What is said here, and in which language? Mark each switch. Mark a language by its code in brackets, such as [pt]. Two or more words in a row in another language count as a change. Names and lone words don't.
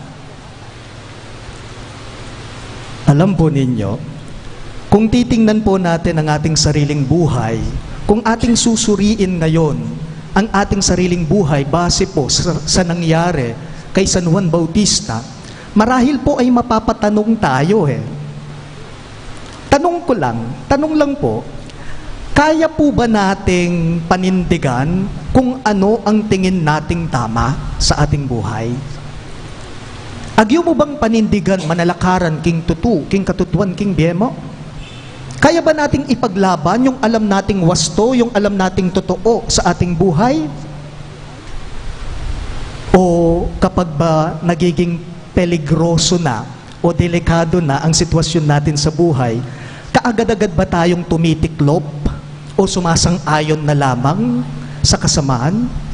[tl] Alam po ninyo, kung titingnan po natin ang ating sariling buhay, kung ating susuriin ngayon ang ating sariling buhay base po sa nangyari kay San Juan Bautista, marahil po ay mapapatanong tayo Tanong lang po, kaya po ba nating panindigan kung ano ang tingin nating tama sa ating buhay? [pam] Agyo mo bang panindigan manalakaran king tutu, king katutuan, king biyemo? [tl] Kaya ba nating ipaglaban yung alam nating wasto, yung alam nating totoo sa ating buhay? O kapag ba nagiging peligroso na o delikado na ang sitwasyon natin sa buhay, kaagad-agad ba tayong tumitiklop o sumasang-ayon na lamang sa kasamaan?